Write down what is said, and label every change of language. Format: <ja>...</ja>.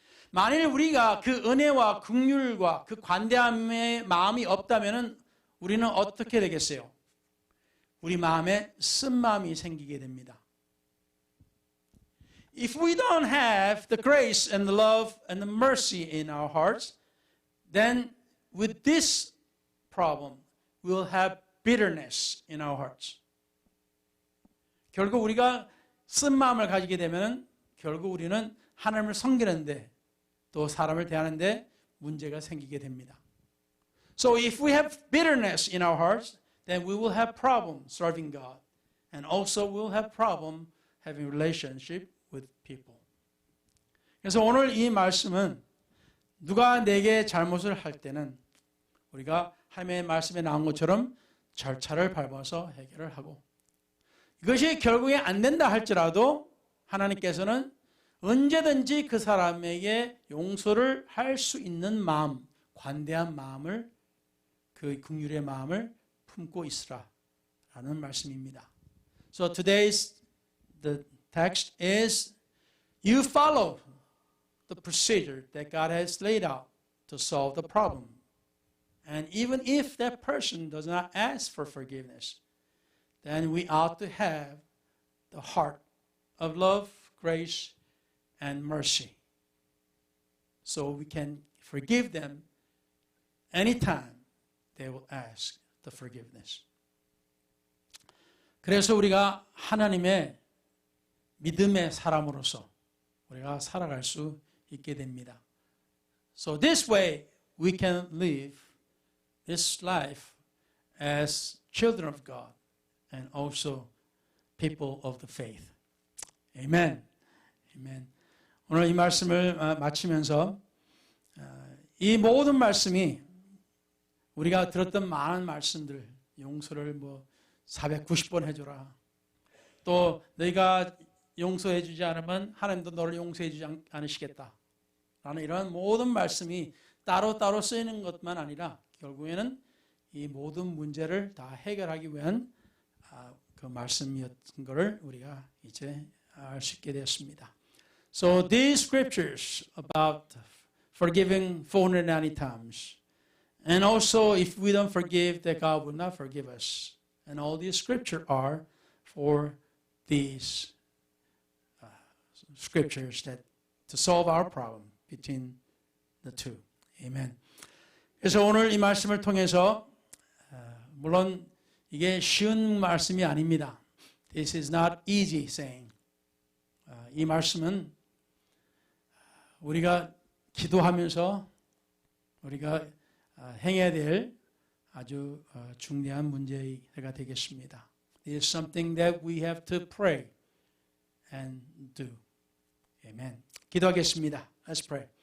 <ko>만일 우리가 그 은혜와 긍휼과 그 관대함의 마음이 없다면 우리는 어떻게 되겠어요? 우리 마음에 쓴마음이 생기게 됩니다.</ko> <en>If we don't have the grace and the love and the mercy in our hearts, then with this problem, we will have bitterness in our hearts.</en> <ko>결국 우리가 쓴마음을 가지게 되면 결국 우리는 하나님을 섬기는데 또 사람을 대하는데 문제가 생기게 됩니다.</ko> <en>So if we have bitterness in our hearts, then we will have problem serving God. And also we will have problem having relationship with people.</en> <ko>그래서 오늘 이 말씀은 누가 내게 잘못을 할 때는 우리가 하나님의 말씀에 나온 것처럼 절차를 밟아서 해결을 하고 이것이 결국에 안 된다 할지라도 하나님께서는 언제든지 그 사람에게 용서를 할 수 있는 마음, 관대한 마음을 그 긍휼의 마음을 품고 있으라라는 말씀입니다.</ko> <en>So today's the text is you follow the procedure that God has laid out to solve the problem. And even if that person does not ask for forgiveness, then we ought to have the heart of love, grace, and mercy. So we can forgive them anytime they will ask the forgiveness.</en> <ko>그래서 우리가 하나님의 믿음의 사람으로서 우리가 살아갈 수 있게 됩니다.</ko> <en>So this way we can live this life as children of God and also people of the faith. Amen. Amen.</en> <ko>오늘 이 말씀을 마치면서 이 모든 말씀이 우리가 들었던 많은 말씀들 용서를 490번 해줘라. 또 너희가 용서해 주지 않으면 하나님도 너를 용서해 주지 않으시겠다. 라는 이런 모든 말씀이 따로따로 쓰이는 것만 아니라 결국에는 이 모든 문제를 다 해결하기 위한 그 말씀이었던 것을 우리가 이제 알 수 있게 되었습니다.</ko> <en>So these scriptures about forgiving 490 times, and also if we don't forgive, that God will not forgive us. And all these scriptures are for these scriptures that to solve our problem between the two. Amen.</en> <ko>그래서 오늘 이 말씀을 통해서 물론 이게 쉬운 말씀이 아닙니다.</ko> <en>This is not easy saying.</en> <ko>이 말씀은 우리가 기도하면서 우리가 행해야 될 아주 중요한 문제가 되겠습니다.</ko> <en>It is something that we have to pray and do. Amen.</en> <ko>기도하겠습니다.</ko> <en>Let's pray.</en>